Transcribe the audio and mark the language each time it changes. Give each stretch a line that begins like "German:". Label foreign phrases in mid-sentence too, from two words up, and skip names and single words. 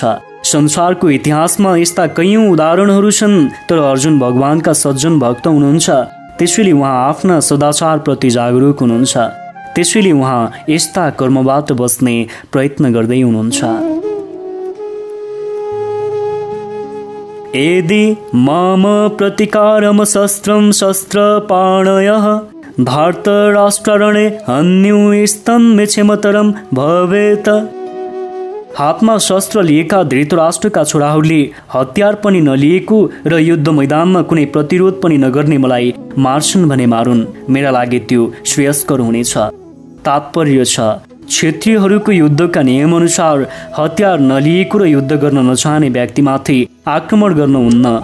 Nepali: संसारको इतिहासमा यस्ता कैयौं उदाहरणहरू छन्। तर अर्जुन भगवानका सज्जन भक्त हुनुहुन्छ, त्यसैले उहाँ आफ्ना सदाचार प्रति जागरुक हुनुहुन्छ। त्यसैले उहाँ यस्ता कर्मबाट बच्ने प्रयत्न गर्दै हुनुहुन्छ।
Sanskrit: यदि मम प्रतिकारम शस्त्रं शस्त्रपाणयः धार्तराष्ट्ररणे हन्युस्तन्मे क्षमतरम भवेत।
Nepali: हातमा शस्त्र लिएका धृतराष्ट्रका छोराहरूले हतियार पनि नलिएको र युद्ध मैदानमा कुनै प्रतिरोध पनि नगर्ने मलाई मार्छन् भने मारुन्, मेरा लागि त्यो श्रेयस्कर हुनेछ। तात्पर्य छ क्षेत्रीयहरूको युद्धका नियमअनुसार हतियार नलिएको र युद्ध गर्न नचाहने व्यक्तिमाथि आक्रमण गर्नुहुन्न।